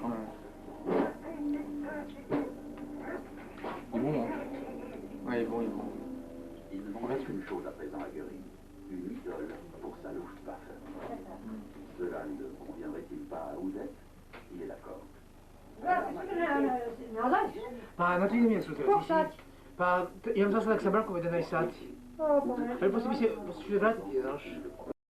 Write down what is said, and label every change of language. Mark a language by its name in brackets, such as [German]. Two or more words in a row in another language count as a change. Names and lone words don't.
[French] Hein. Il est bon, hein. Ouais, il est bon, il est bon. Il ne manque qu'une chose à présent à Göring, une idole pour sa Luftwaffe. Cela ne conviendrait-il pas à Ouzet? Il est d'accord. [Bosnian] Pa, na to idem ja sutra. Pa, imam za sada sa Brankom jedan sat. Ali poslije bi se vratiti, znaš.